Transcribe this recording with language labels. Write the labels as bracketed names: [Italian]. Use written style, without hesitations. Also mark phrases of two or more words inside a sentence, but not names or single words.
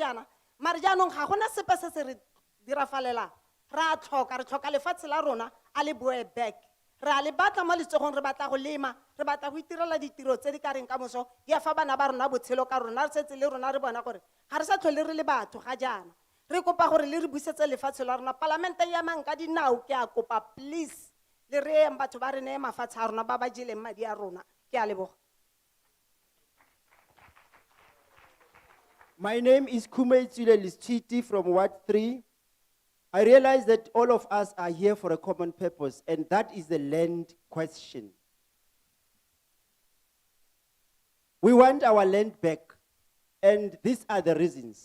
[Tswana] jaana mare jaanong ga gona sepe se se re dirafalelang re tlhoka lefatshe la rona a le boe back re a le batla mo letsogong re batla go lema re batla go itirela ditiro tse di ka reng ka moso di a fa bana ba rona botshelo ka rona re setse le rona re bona gore ga re sa tlhole re le batho ga jaana re kopa gore le re busetse lefatshe la rona parlamente ya mang ka dinao ke a kopa please le re eng batho ba re ne mafatshe a rona ba ba jeleng madi a rona ke a leboga. [English] My name is Kumetsile Lischiti from Ward 3. I realize that all of us are here for a common purpose, and that is the land question. We want our land back, and these are the reasons.